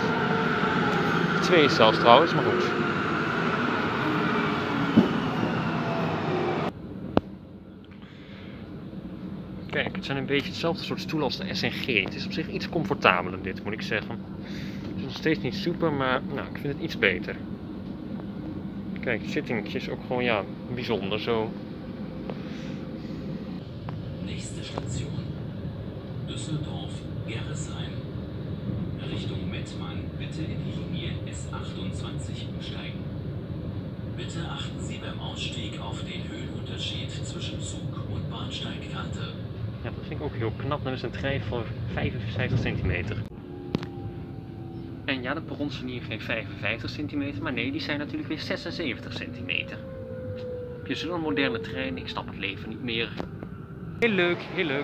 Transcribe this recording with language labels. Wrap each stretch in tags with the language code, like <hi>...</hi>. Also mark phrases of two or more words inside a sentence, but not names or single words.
<nl>2 zelfs trouwens, maar goed. Kijk, het zijn een beetje hetzelfde soort stoelen als de SNG. Het is op zich iets comfortabeler dit, moet ik zeggen. Het is nog steeds niet super, maar nou, ik vind het iets beter. Kijk, het zittingetje is ook gewoon ja, bijzonder zo.</nl> <de>Nächste Station. Düsseldorf, Gerresheim. Richtung Mettmann bitte in die Linie S28 umsteigen. Bitte achten Sie beim Ausstieg auf den Höhenunterschied zwischen Zug und Bahnsteigkante.</de> <nl>Ja, dat vind ik ook heel knap. Dat is een trein van 55 centimeter. En ja, de perrons zijn hier geen 55 centimeter, maar nee, die zijn natuurlijk weer 76 centimeter. Heb je zo'n moderne trein? Ik snap het leven niet meer. Heel leuk.</nl>